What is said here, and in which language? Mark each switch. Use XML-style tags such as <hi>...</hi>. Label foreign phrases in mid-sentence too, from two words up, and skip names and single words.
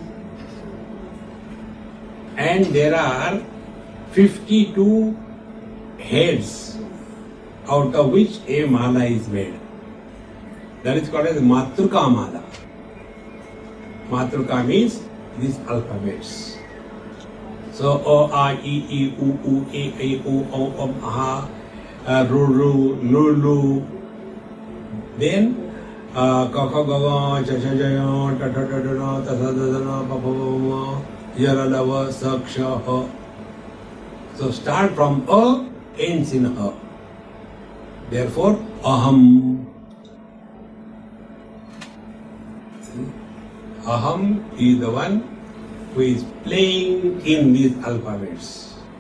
<en>And there are 52 heads, out of which a mala is made. That is called as Matruka Mala. Matruka means these alphabets.</en> <sa>So O, A, I, I, U, U, E, I, U, O, A, Ru, Ru, Lu, Lu. Then Ka, Kha, Ga, Ga, Cha, Cha, Cha, Ta, Ta, Ta, Ta, Ta, Ta, Ta, Ta, Pa, Pa, Pa, Yara, Lava, Sak, Sha, Ha.</sa> <en>So start from A, ends in A. Therefore, Aham. Aham is the one who is playing in these alphabets.</en>